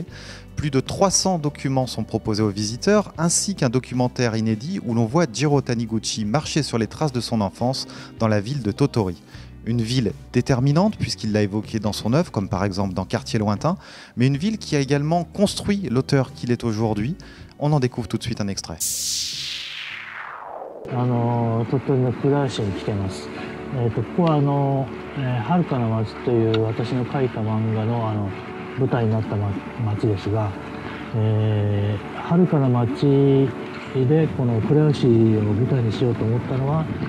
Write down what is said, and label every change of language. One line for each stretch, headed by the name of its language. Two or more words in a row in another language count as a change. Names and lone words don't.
French: Plus de 300 documents sont proposés aux visiteurs ainsi qu'un documentaire inédit où l'on voit Jiro Taniguchi marcher sur les traces de son enfance dans la ville de Totori. Une ville déterminante puisqu'il l'a évoquée dans son œuvre, comme par exemple dans Quartier lointain, mais une ville qui a également construit l'auteur qu'il est aujourd'hui. On en découvre tout de suite un extrait.
Japanese: 鳥取の倉吉に来てます。ここは遥かな町という私の書いた漫画の舞台になった町ですが、遥かな町でこの倉吉を舞台にしようと思ったのは